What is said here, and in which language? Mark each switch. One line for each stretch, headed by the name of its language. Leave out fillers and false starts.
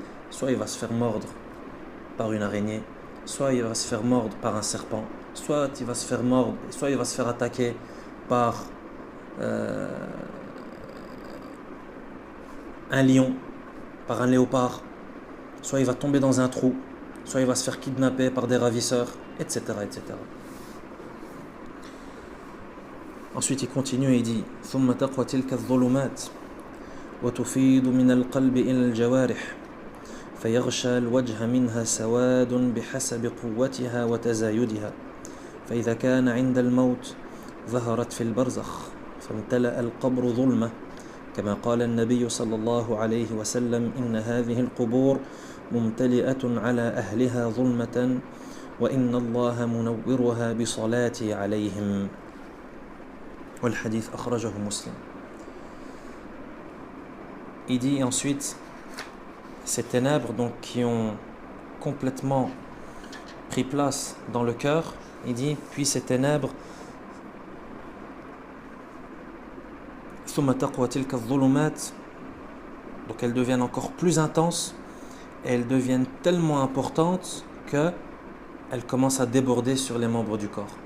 French: Soit il va se faire mordre par une araignée, soit il va se faire mordre par un serpent, soit il va se faire mordre, soit il va se faire attaquer par un lion, par un léopard, soit il va tomber dans un trou, soit il va se faire kidnapper par des ravisseurs, etc. etc. Ensuite il continue et il dit
Arabic: ثم تقوى تلك الظلمات وتفيض من القلب إلى الجوارح فيغشى الوجه منها سواد بحسب قوتها وتزايدها فإذا كان عند الموت ظهرت في البرزخ فامتلأ القبر ظلمة كما قال النبي صلى الله عليه وسلم إن هذه القبور ممتلئة على أهلها ظلمة وإن الله منورها بصلاتي عليهم والحديث أخرجه مسلم.
French: Il dit ensuite ces ténèbres donc qui ont complètement pris place dans le cœur, il dit puis ces ténèbres
Arabic: ثم تقوى تلك الظلمات,
French: donc elles deviennent encore plus intenses et elles deviennent tellement importantes que elles commencent à déborder sur les membres du corps.